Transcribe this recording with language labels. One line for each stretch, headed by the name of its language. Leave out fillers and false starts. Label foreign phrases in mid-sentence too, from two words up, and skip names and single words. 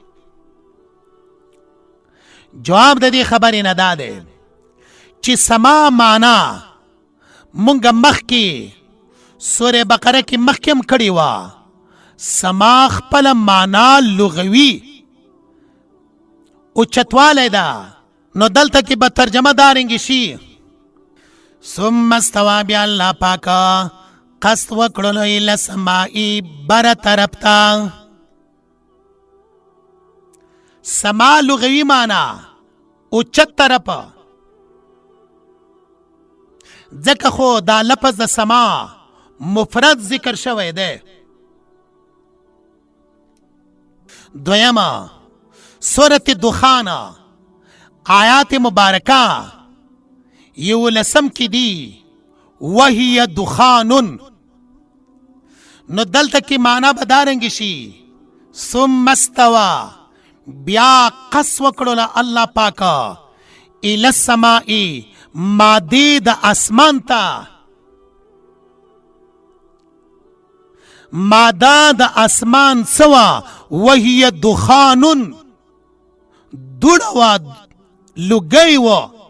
Pashto: جواب د دې خبرې نه دا دی چې سما معنا مونږ مخکې سورې بقره کې مخکې هم کړې وه. سما خپله معنا لغوي اوچتوالی ده، نو دلته کې به ترجمه دارنګې شي.
Arabic: ثم استوى
Pashto: بیا الله پاکه قصد وکړلو
Arabic: الی السماء
Pashto: بره طرف ته. سما لغوی معنا اوچت طرف، ځکه خو دا لفظ د سما مفرد ذکر شوی دی. دویمه سورة دخان آیات مبارکه 11 کې دی
Arabic: وهي دخان،
Pashto: نو دلته کې معنا به دارنګې شي
Arabic: ثم استوى
Pashto: بیا قص وکړله الله پاکه
Arabic: الی السماء
Pashto: مادې د اسمان ته. ماده د اسمان سوا
Arabic: وهي دخان،
Pashto: دوړه وه، لوګی وه.